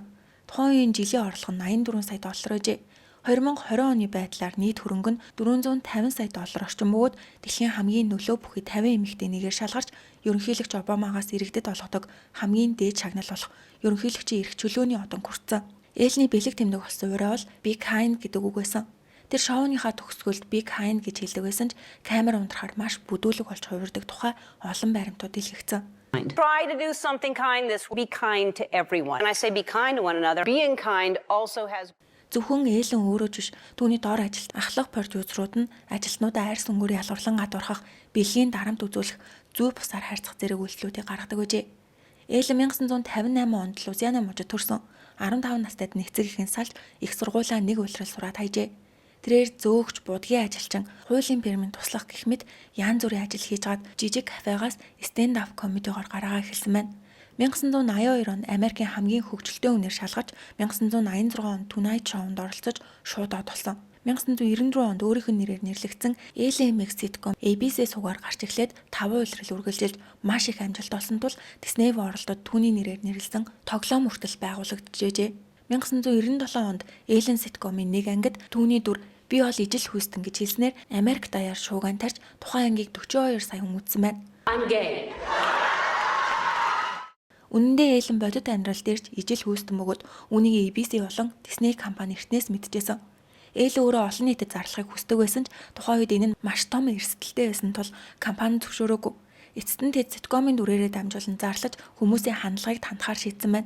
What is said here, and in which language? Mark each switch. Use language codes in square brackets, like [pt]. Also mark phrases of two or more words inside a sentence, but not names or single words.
[mn] Тухайн үеийн жилийн орлого нь 84 сая доллар байжээ. 2020 оны байдлаар нийт хөрөнгө нь 450 сая доллар орчим бөгөөд дэлхийн хамгийн нөлөө бүхий 50 эмэгтэй нэгээр шалгарч ерөнхийлөгч Обамагаас иргэдэд олгодог хамгийн дээд шагнал болох ерөнхийлөгчийн эрх чөлөөний одон хүртсэн. Эллиний бэлэг тэмдэг болсон ураа бол [en] Be Kind [mn] гэдэг үг байсан. Тэр шоуныхаа төгсгөлд [en] Be Kind [mn] гэж хэлдэг байсан ч камер унтрахаар маш бүдүүлэг болж хувирдаг тухай олон баримтууд илгээгдсэн. [en] Try to do something kind. Be kind to everyone. And I say be kind to one another. Being kind also has [mn] Зөвхөн Эллен өөрөө ч биш түүний дор ажилт ахлах продюсерууд нь ажилтнуудаа арьс өнгөөр ялгарлан гадуурхах, бэлгийн дарамт үзүүлэх, зүй бусаар харьцах зэрэг үйлчлүүдийг гаргадаг байжээ. Эллен 1958 онд Лузиана мужид төрсөн. 15 настайд нэгцэг ихэн салж их сургуулаа нэг улирал сураад хайжээ. Тэрээр зөөгч, будгийн ажилчин, хуулийн фирмийн туслах гэх мэт янз бүрийн ажил хийж гад жижиг кафегаас [en] stand-up comedy- [mn] гоор гаргаа эхэлсэн байна. 1982 онд Америкийн хамгийн хөгжилтэй үнээр шалгаж 1986 онд Tonight Show-нд оролцож шууд од болсон. 1994 онд өөрийнх нь нэрээр нэрлэгдсэн LMX sitcom ABC сугаар гарч эхлээд 5 улирал үргэлжилж маш их амжилт олсон тул Disney оролдоод түүний нэрээр нэрлсэн тоглоом хүртэл байгуулагдчихжээ. 1997 онд Эллен sitcom-ийн нэг ангид түүний дүр "Би бол ижил хүйстэн" гэж хэлснээр Америк даяар шууган тарьж тухайн ангийг 42 сая хүн үзсэн байна. [en] I'm gay. [mn] Үнэн дээр Эллен бодит амьдрал дээр ч ижил хүйстэн бөгөөд үүнийг ABC болон Disney компани эртнээс мэдчихсэн. Эллен өөрөө олон нийтэд зарлахыг хүсдэг байсан ч тухайн үед энэ нь маш том эрсдэлтэй байсан тул компани зөвшөөрөөгүй. Эцэст нь тэд ситкомын дүрээрээ дамжуулан зарлаж хүмүүсийн хандлагыг тантахаар шийдсэн байна.